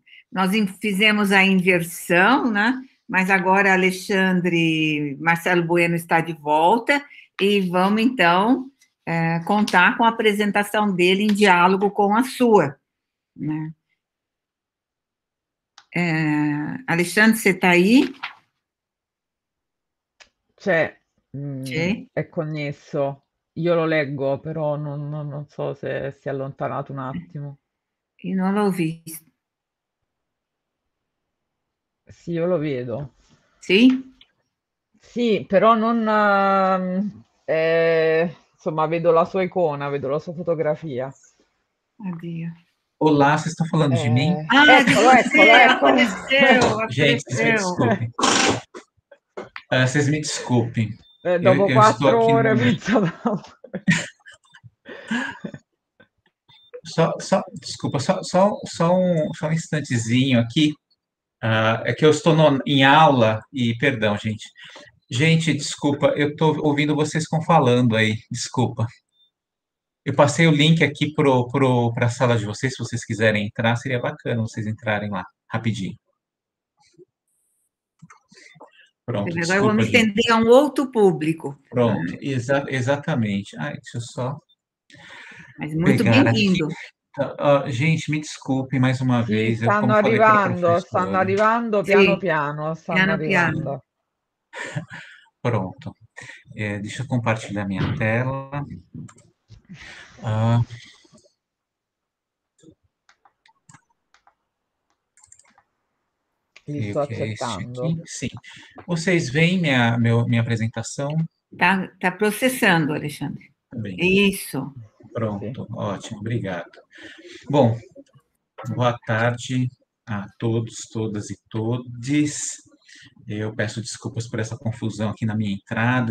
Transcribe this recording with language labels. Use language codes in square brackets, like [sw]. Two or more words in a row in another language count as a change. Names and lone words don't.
[pt] Nós fizemos a inversão, né? Mas agora Marcelo Bueno está de volta e vamos, então, contar com a apresentação dele em diálogo com a sua, né? Alexandre, você está aí? [it] C'è, è connesso. Io lo leggo, però non so se si è allontanato un attimo. Io non l'ho visto. Sì, io lo vedo. Sì? Sì, però non... insomma, vedo la sua icona, vedo la sua fotografia. Oddio. [pt] Olá, vocês estão falando de mim? [it] Eccolo. [pt] Gente, vocês me desculpem. Vocês me desculpem. [it] Dopo 4 ore pensavo... [pt] Desculpa, só um instantezinho aqui. É que eu estou em aula e, perdão, gente. Gente, desculpa, eu estou ouvindo vocês falando aí, desculpa. Eu passei o link aqui para a sala de vocês, se vocês quiserem entrar, seria bacana vocês entrarem lá, rapidinho. Pronto, agora desculpa, eu vou me estender a um outro público. Pronto, exatamente. Deixa eu só... Mas muito bem-vindo. Gente, me desculpe mais uma vez. [it] Stanno arrivando piano piano. Piano. [pt] Pronto. Deixa eu compartilhar minha tela. [it] Sto accettando. [pt] Sim. Vocês veem minha apresentação? Tá processando, Alexandre. Tá bem. Isso. Pronto, ótimo, obrigado. Bom, boa tarde a todos, todas e todes. Eu peço desculpas por essa confusão aqui na minha entrada.